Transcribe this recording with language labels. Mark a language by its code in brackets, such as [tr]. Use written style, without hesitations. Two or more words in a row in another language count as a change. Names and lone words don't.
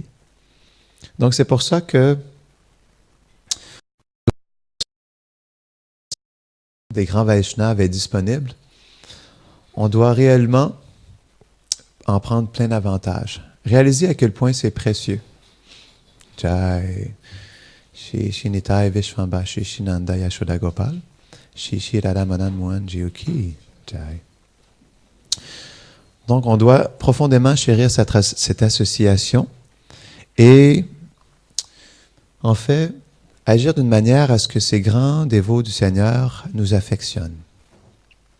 [fr] Donc c'est pour ça que des grands Vaishnavas est disponible. On doit réellement en prendre plein d'avantages. Réaliser à quel point c'est précieux. [sa] Jai, Shri Nitai Vishwamba, Shri Nanda Yashoda Gopal, Shri Radha Madan Mohan Jiyuki, Jai. [fr] Donc, on doit profondément chérir cette association et, en fait, agir d'une manière à ce que ces grands dévots du Seigneur nous affectionnent.